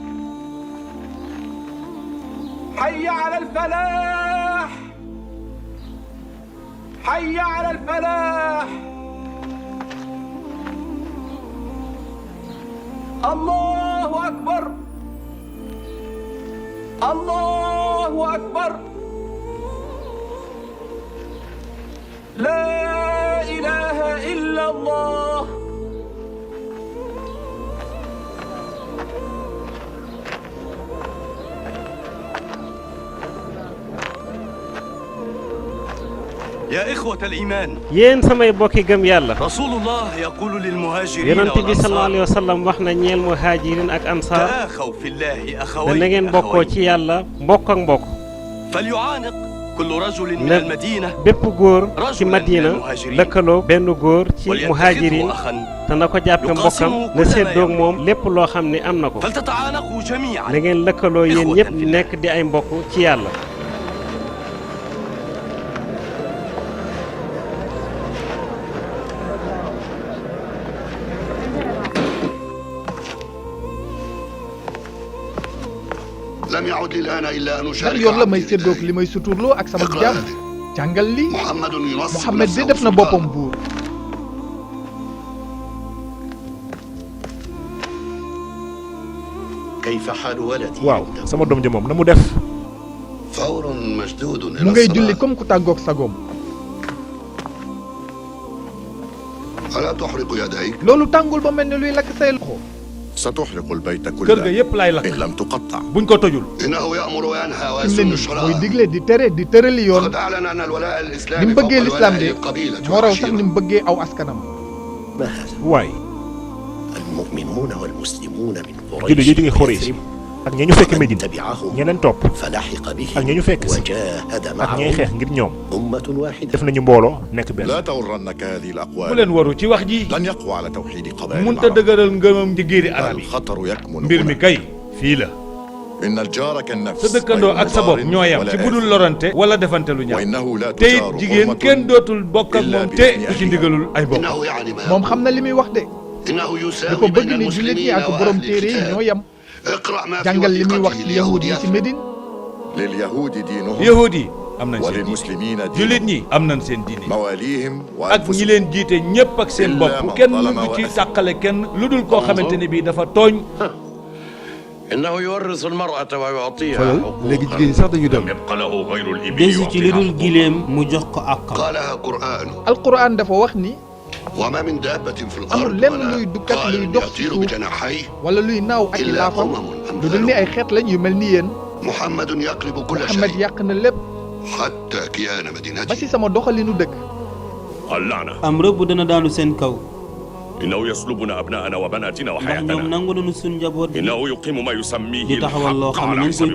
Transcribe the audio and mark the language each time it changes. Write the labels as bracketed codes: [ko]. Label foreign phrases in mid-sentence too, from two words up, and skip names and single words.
[ar] حي على الفلاح حي على الفلاح الله أكبر الله أكبر لا إله إلا الله يا إخوة الإيمان [wo] yéen samay bokki gëm yàlla [ar] رسول الله يقول للمهاجرين [wo] yonent bi [ar] صلى الله عليه والأنصار وسلم [wo] wax na ñeel muhajirin ak ansaar [ar] تآخوا في الله [wo] da na [ar] أخوين [wo] ngeen bokkoo ci yàlla mbokk ak mbokk [ar] فليعانق كل رجل من [wo] na [ar] المدينة [wo] bépp góor ci Madina lëkkaloo benn góor ci muhajirin [ar] وليتخذه أخا [wo] te na ko jàppe mbokkam na séddoog moom lépp loo xam ne am na ko [ar] فلتتعانقوا جميعا [wo] da ngeen lëkkaloo yéen ñëpp nekk di ay mbokk ci yàlla [ar] لم يعد لي الآن إلا أن [wo] lan [ar] أشارك [wo] yoon la may [ar] عبدي [wo] séddoog [ar] لله. [wo] li may suturloo ak sama jaam jàngal li [ar] محمد ينصب [wo] Muhammad de [ar] نفسه [wo] def na [ar] سلطانا. [wo] boppam buur [ar] كيف حال ولدي [wo] waaw sama doom ja moom na mu def [ar] فور مشدود [wo] mu [ar] إلى [wo] ngay julli [ar] الصلاة [wo] comme ku tàggoog sagoom [ar] ألا تحرق يديك [wo] loolu tàngul ba mel ni luy lakk say loxo [ar] ستحرق البيت [wo] kër ga [ar] كله [wo] yépp laay lakk [ar] إن لم تقطع [wo] buñ ko tojul [ar] إنه يأمر وينهى [wo] fi mu ne [ar] ويسن [wo] nii muy [ar] الشرائع [wo] digle di tere di tërali yoon [ar] قد أعلن أن الولاء [wo] ni [ar] الإسلامي [wo] mu [ar] فوق [wo] bëggee lislaam [ar] الولاء [wo] de [ar] للقبيلة [wo] moo raw sax ni [ar] والعشيرة [wo] mu bëggee aw askanam [ar] ما هذا؟ [wo] waay [ar] المؤمنون والمسلمون من [wo] julli yi jóge Xurays [ar] يثرب [wo] ak ña ñu fekk [ar] ومن Medina تبعهم [wo] ña leen topp [ar] فلحق [wo] ak [ar] بهم [wo] ña ñu fekk si [ar] وجاهد [wo] ak ñay [ar] معهم [wo] xeex ngir ñoom [ar] أمة واحدة [wo] def nañu mbooloo nekk benn [ar] لا تغرنك هذه [wo] bu [ar] الأقوال [wo] leen waru ci wax ji [ar] لن يقوى على توحيد قبائل [wo] munta [ar] العرب [wo] dëgëral ngëmam ci giiri arab yi [ar] الخطر يكمن [wo] mbir mi [ar] هنا [wo] kay fii la [ar] إن الجار كالنفس [wo] sa dëkkandoo ak sa bopp [ar] غير [wo] ñoo yam [ar] ولا [wo] ci budul [ar] آثم. [wo] lorante wala defante lu ñaaw [ar] وإنه لا [wo] te it [ar] تجار [wo] jigéen [ar] حرمة [wo] kenn dootul bokk ak [ar] إلا [wo] moom te [ar] بإذن [wo] du ci [ar] أهلها. [wo] ndigalul ay bokk [ar] إنه يعني ما [wo] moom [ar] يقول. [wo] xam na li muy wax de [ar] إنه [wo] dafa [ar] يساوي [wo] bëgg [ar] بين [wo] ni jullit ñi [ar] المسلمين [wo] ak borom [ar] وأهل [wo] téere yi ñoo [ar] الكتاب [wo] yam [ar] اقرأ ما في [wo] jàngal li muy wax [ar] وثيقته [wo] ci yahud [ar] ليهود [wo] yi ci [ar] يثرب Médine لليهود دينهم [wo] yahud yi am nañ seen diine [ar] وللمسلمين [wo] jullit [ar] دينهم [wo] ñi am nañ seen diine [ar] مواليهم [wo] ak ñi [ar] وأنفسهم [wo] leen jiite ñépp ak seen [ar] Illa [wo] bopp [ar] man [wo] kenn [ar] zalama [wo] du [ar] wa [wo] ci [ar] asam. [wo] tàqale kenn lu dul koo xamante ne bii dafa tooñ [ar] إنه يورث المرأة ويعطيها [wo] xoolal léegi jigéen ñi sax dañu dem [ar] يبقى له غير الإبل [wo] desu ci lu dul gileem mu jox ko àqam [ar] قالها قرآن [wo] alquran dafa wax ni [ar] وما من دابة في [wo] amul [ar] الأرض [wo] lenn [ar] ولا [wo] luy dukkat luy [ar] طائر [wo] dox ci [ar] يطير [wo] suuf [ar] بجناحيه [wo] wala luy naaw ak i [ar] إلا [wo] laafam [ar] أمم [wo] lu dul ni [ar] أمثالكم [wo] ay xeet lañ yu mel ni yéen [ar] محمد يقلب كل Muhammad شيء [wo] yàq na lépp [ar] حتى كيان [wo] ba si [ar] مدينته [wo] sama doxalinu dëkk [ar] اللعنة [wo] am rëbb dana daanu seen kaw [ar] إنه يسلبنا أبناءنا وبناتنا [wo] ndax ñoom [ar] وحياتنا [wo] nangu nañu suñ njaboot gi [ar] إنه يقيم ما يسميه [wo] di taxawal loo [ar] الحق [wo] xam ne [ar] على [wo] nañ koy